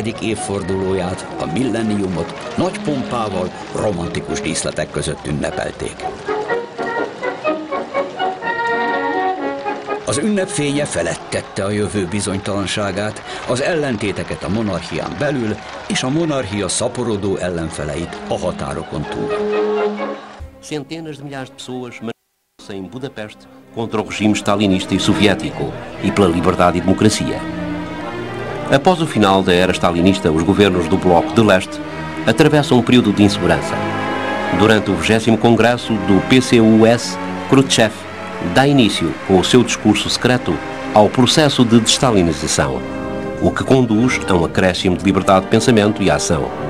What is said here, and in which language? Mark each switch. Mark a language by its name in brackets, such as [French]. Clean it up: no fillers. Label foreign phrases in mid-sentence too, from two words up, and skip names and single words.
[Hungarian] évfordulóját, a millenniumot nagy pompával, romantikus díszletek között ünnepelték. Az ünnep fénye felettette a jövő bizonytalanságát, az ellentéteket a monarchián belül és a monarchia szaporodó ellenfeleit a határokon túl. [Portuguese] Centenas de milhares de pessoas manifestaram-se em Budapeste contra o regime stalinista e soviético e pela liberdade e democracia. Após o final da era stalinista, os governos do Bloco de Leste atravessam um período de insegurança. Durante o 20º Congresso do PCUS, Khrushchev dá início, com o seu discurso secreto, ao processo de destalinização, o que conduz a um acréscimo de liberdade de pensamento e ação.